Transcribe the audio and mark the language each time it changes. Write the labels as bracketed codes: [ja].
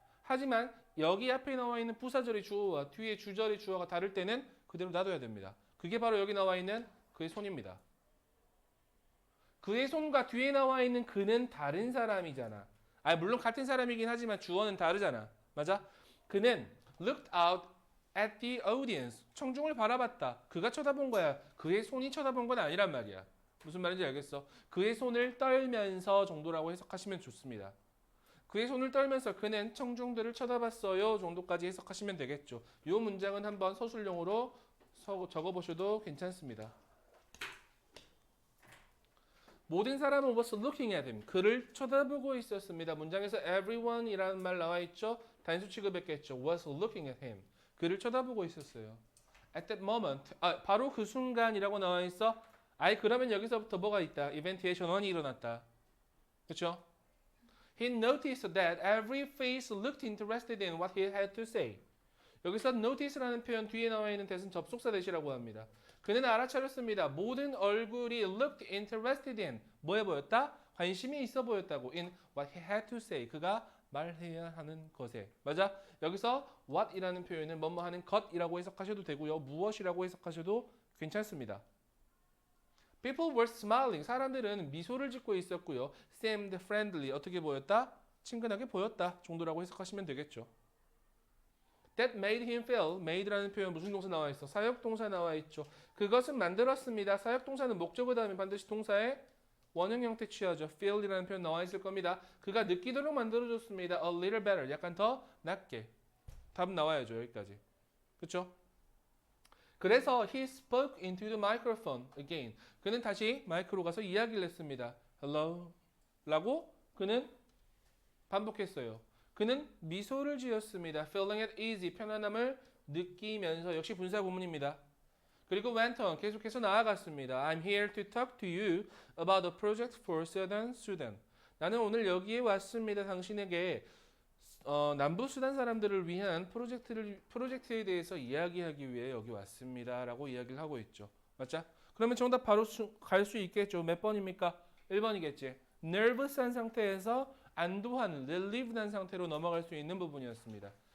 [ko] 하지만 여기 앞에 나와 있는 부사절의 주어와 뒤에 주절의 주어가 다를 때는 그대로 놔둬야 됩니다. 그게 바로 여기 나와 있는 그의 손입니다. 그의 손과 뒤에 나와 있는 그는 다른 사람이잖아. 물론 같은 사람이긴 하지만 주어는 다르잖아. 맞아? 그는 [en] looked out at the audience. [ko] 청중을 바라봤다. 그가 쳐다본 거야. 그의 손이 쳐다본 건 아니란 말이야. 무슨 말인지 알겠어? 그의 손을 떨면서 정도라고 해석하시면 좋습니다. 그의 손을 떨면서 그는 청중들을 쳐다봤어요 정도까지 해석하시면 되겠죠. 이 문장은 한번 서술용으로 적어보셔도 괜찮습니다. 모든 사람은 [en] was looking at him. [ko] 그를 쳐다보고 있었습니다. 문장에서 everyone이라는 말 나와 있죠. 단수 취급했겠죠. [en] was looking at him. [ko] 그를 쳐다보고 있었어요. [en] At that moment. [ko] 바로 그 순간이라고 나와 있어. 그러면 여기서부터 뭐가 있다? 이벤트의 전환이 일어났다. 그렇죠? [en] He noticed that every face looked interested in what he had to say. [ko] 여기서 notice라는 표현 뒤에 나와 있는 that은 접속사 대시라고 합니다. 그는 알아차렸습니다. 모든 얼굴이 [en] looked interested in [ko] 뭐해 보였다? 관심이 있어 보였다고. [en] in what he had to say. [ko] 그가 말해야 하는 것에. 맞아? 여기서 what이라는 표현은 뭐뭐 하는 것이라고 해석하셔도 되고요. 무엇이라고 해석하셔도 괜찮습니다. [en] People were smiling. [ko] 사람들은 미소를 짓고 있었고요. [en] seemed friendly. [ko] 어떻게 보였다? 친근하게 보였다 정도라고 해석하시면 되겠죠. [en] That made him feel. [ko] made라는 표현 무슨 동사 나와 있어? 사역동사 나와 있죠. 그것은 만들었습니다. 사역동사는 목적어 다음에 반드시 동사의 원형 형태 취하죠. feel이라는 표현 나와 있을 겁니다. 그가 느끼도록 만들어줬습니다. [en] A little better. [ko] 약간 더 낫게. 답 나와야죠. 여기까지. 그렇죠? 그래서 [en] he spoke into the microphone again. [ko] 그는 다시 마이크로 가서 이야기를 했습니다. Hello? 라고 그는 반복했어요. 그는 미소를 지었습니다. [en] Feeling at easy. [ko] 편안함을 느끼면서 역시 분사 구문입니다. 그리고 [en] went on. [ko] 계속해서 나아갔습니다. [en] I'm here to talk to you about a project for Southern Sudan. [ko] 나는 오늘 여기에 왔습니다. 당신에게 남부 수단 사람들을 위한 프로젝트에 대해서 이야기하기 위해 여기 왔습니다. 라고 이야기를 하고 있죠. 맞죠? 그러면 정답 바로 갈 수 있겠죠. 몇 번입니까? 1번이겠지. nervous한 상태에서 안도한, relieved한 상태로 넘어갈 수 있는 부분이었습니다.